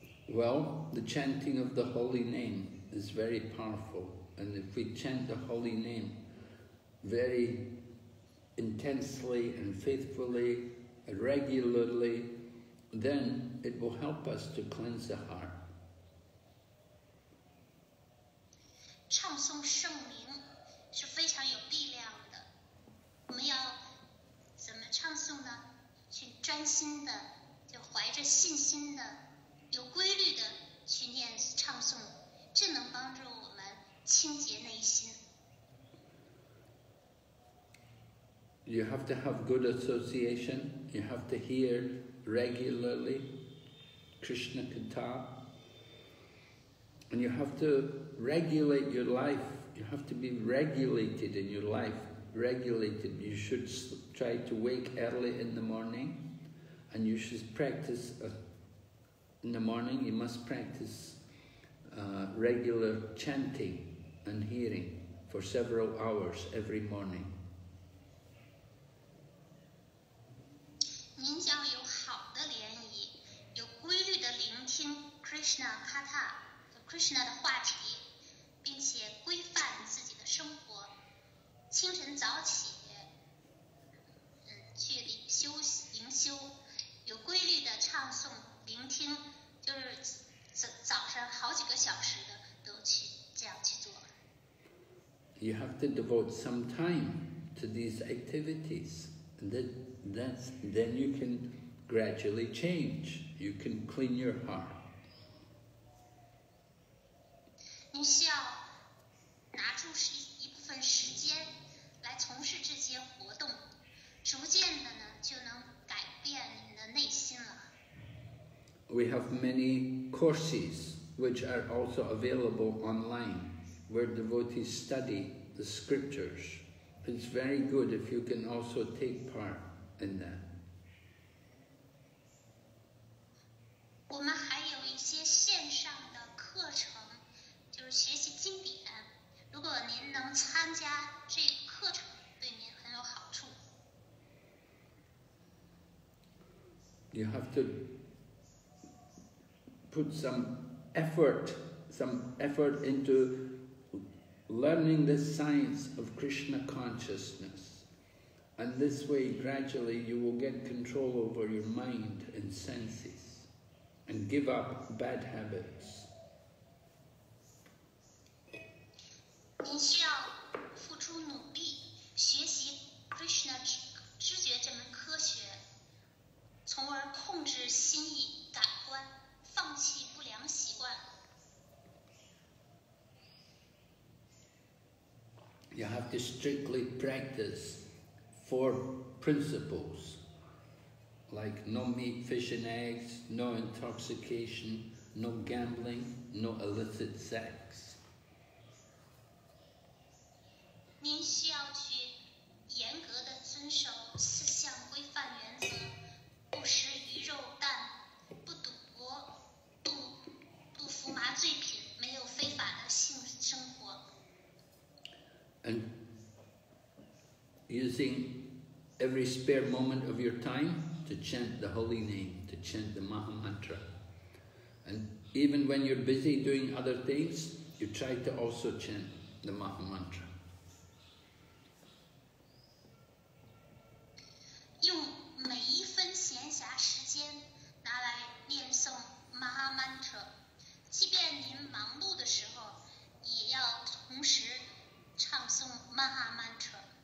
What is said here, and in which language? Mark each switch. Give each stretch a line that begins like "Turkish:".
English: Well, the chanting of the holy name is very powerful. And if we chant the holy name very intensely and faithfully, regularly, then it will help us to cleanse the heart.
Chinese: 唱诵圣名是非常有力量的。我们要怎么唱诵呢？去专心的，就怀着信心的，有规律的去念唱诵，这能帮助我们清洁内心。
English: You have to have good association. You have to hear regularly Krishna Katha. And you have to regulate your life. You have to be regulated in your life. Regulated. You should try to wake early in the morning. And you should practice, in the morning you must practice regular chanting and hearing for several hours every morning.
Chinese: 您将有好的联谊，有规律的聆听 Krishna Katha 和 Krishna 的话题，并且规范自己的生活。清晨早起，去灵修，有规律的唱诵、聆听，就是早上好几个小时的都去这样去做。
English: You have to devote some time to these activities. And then you can gradually change. You can clean your heart.
Chinese: 您需要拿出一部分时间来从事这些活动，逐渐的呢就能改变你的内心了。
English: We have many courses which are also available online where devotees study the scriptures. It's very good if you can also take part in that.
Chinese: 我们还有一些线上的课程，就是学习经典。如果您能参加这个课程，对您很有好处。
English: You have to put some effort into learning the science of Krishna consciousness. And this way, gradually, you will get control over your mind and senses and give up bad habits.
Chinese: 您需要付出努力学习 Krishna 知觉这门科学，从而控制心意感官，放弃不良习惯。
English: You have to strictly practice 4 principles, like no meat, fish and eggs, no intoxication, no gambling, no illicit sex.
Chinese: 您需要去严格的遵守4项规范原则：不食鱼肉蛋，不赌博，不服麻醉品，没有非法的性生活。
English: And using every spare moment of your time to chant the holy name, to chant the Maha Mantra. And even when you're busy doing other things, you try to also chant the Maha Mantra.
Chinese: 用每一分闲暇时间拿来念诵 Maha Mantra， 即便您忙碌的时候，也要同时唱诵 Maha Mantra。